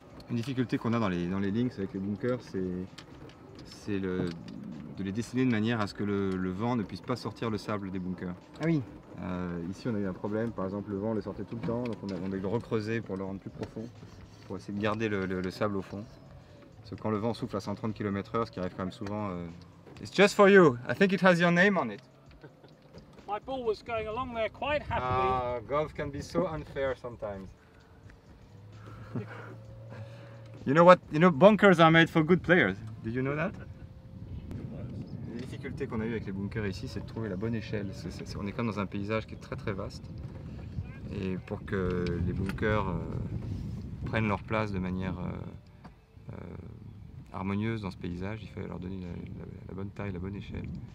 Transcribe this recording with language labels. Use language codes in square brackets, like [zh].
[fr] Une difficulté qu'on a dans les links avec les bunkers, c'est de les dessiner de manière à ce que le vent ne puisse pas sortir le sable des bunkers. Ah oui. Ici on a eu un problème, par exemple le vent le sortait tout le temps, donc on a dû le recreuser pour le rendre plus profond, pour essayer de garder le sable au fond. Parce que quand le vent souffle à 130 km/h, ce qui arrive quand même souvent... [en] It's just for you, I think it has your name on it. My ball was going along there quite happily. Golf can be so unfair sometimes. You know bunkers are made for good players. Did you know that? [fr] Les difficultés qu'on a eues avec les bunkers ici, c'est de trouver la bonne échelle. On est quand même dans un paysage qui est très très vaste. Et pour que les bunkers prennent leur place de manière harmonieuse dans ce paysage, il fallait leur donner la bonne taille, la bonne échelle.